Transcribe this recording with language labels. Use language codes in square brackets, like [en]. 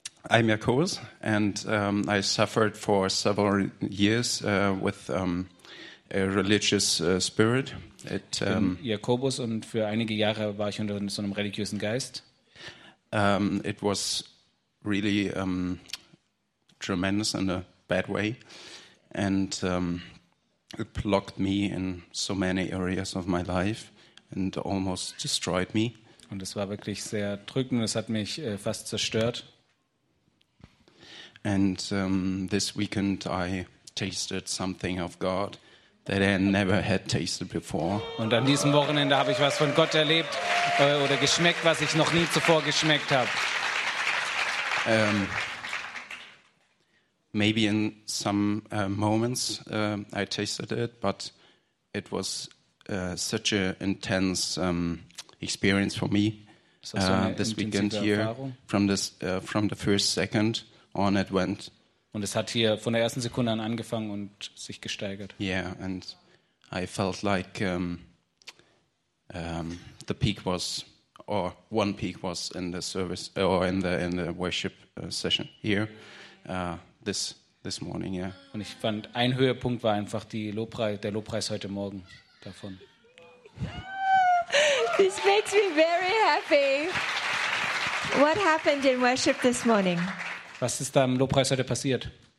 [en] I'm Jakobus and I suffered for several years with a religious spirit. [de] Jakobus und für einige Jahre war ich unter so einem religiösen Geist. [en] It was really tremendous in a bad way, and it blocked me in so many areas of my life and almost destroyed me. [de] Und es war wirklich sehr drückend. Es hat mich fast zerstört. [en] And this weekend I tasted something of God that I never had tasted before. [de] Und an diesem Wochenende habe ich was von Gott erlebt oder geschmeckt, was ich noch nie zuvor geschmeckt habe. [en] Maybe in some moments I tasted it, but it was such an intense experience for me this weekend here. From the first second on it went. [de] Und es hat hier von der ersten Sekunde an angefangen und sich gesteigert. [en] Yeah, and I felt like the peak was, or one peak was in the service, or in the worship session here, this morning, yeah. [de] Und ich fand, ein Höhepunkt war einfach der Lobpreis heute Morgen davon. [en] This makes me very happy. What happened in worship this morning? [de] Was ist da im Lobpreis heute passiert?